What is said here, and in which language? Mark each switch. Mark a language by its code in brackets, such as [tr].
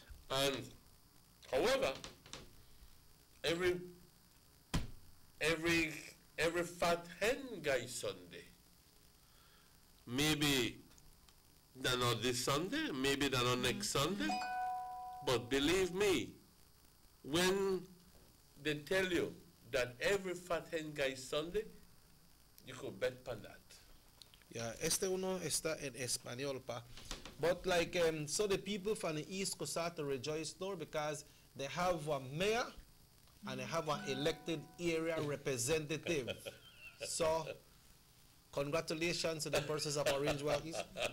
[en] And however, every fat hen guy Sunday, maybe they're not this Sunday, maybe they're not next Sunday, but believe me, when they tell you that every fat hen guy Sunday, you could bet on that. [es] Yeah, uno está en español, pa. [en] But like, so the people from the East could start to rejoice though because they have a mayor and they have an elected area representative. So, congratulations to the persons of Orange Walk East.